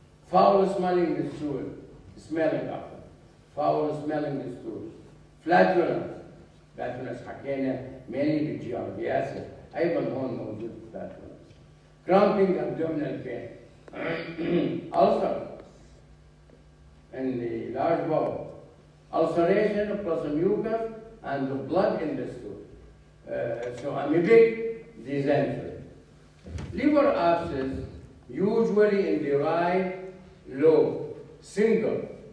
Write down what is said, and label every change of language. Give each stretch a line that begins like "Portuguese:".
English: Foul smelling the stool, smelling after. Foul smelling the stool. Flatulence.
Arabic: Flatulence حكينا mainly بالجياردياسيس. أيضا هون موجود flatulence.
English: Cramping abdominal pain. Ulcer in the large bowel. Ulceration plus mucus and the blood in the stool. So amoebic dysentery. Liver abscess usually in the right lobe, single.